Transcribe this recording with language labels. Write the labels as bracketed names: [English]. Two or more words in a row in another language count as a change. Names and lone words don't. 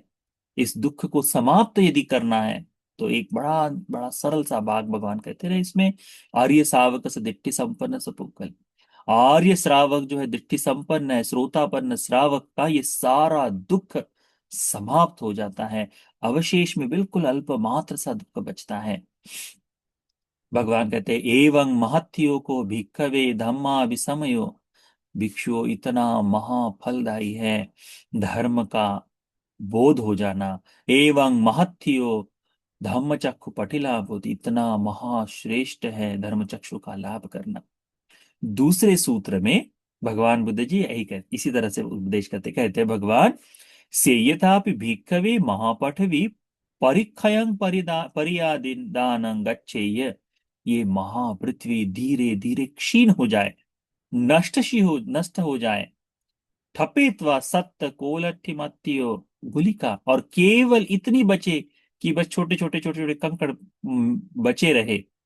[Hindi] इस दुख को समाप्त यदि करना है, तो एक बड़ा बड़ा सरल सा भाग भगवान कहते रहे इसमें, आर्य श्रावक से [Pali] दिट्ठि संपन्न सपुकल। [Hindi] आर्य श्रावक जो है दिट्ठि संपन्न है, श्रोतापन्न श्रावक का ये सारा दुख समाप्त हो जाता है। अवशेष में बिल्कुल अल्प मात्र सा दुख बचता है। भगवान कहते हैं [Pali] एवं महत्यो को भिक्खवे धम्मा विसमयो। [Hindi] भिक्षुओं, इतना महाफलदायी है धर्म का बोध हो जाना। [Pali] एवं महत्यो धम्म चक्षु पटिलाभ होती, [Hindi] इतना महाश्रेष्ठ है धर्म चक्षु का लाभ करना। दूसरे सूत्र में भगवान बुद्ध जी यही कहते, इसी तरह से उपदेश करते, कहते हैं भगवान, [Pali] सेयथापि भिक्खवे महापठवी परिक्षयं परियादिदानं गच्छेय। [Hindi] ये महापृथ्वी धीरे धीरे क्षीण हो जाए, नष्ट हो जाए, [Pali] ठपेत्वा सत्त कोलट्ठिमत्तियो गुलिका, [Hindi] और केवल इतनी बचे कि बस छोटे छोटे कंकड़ बचे रहे।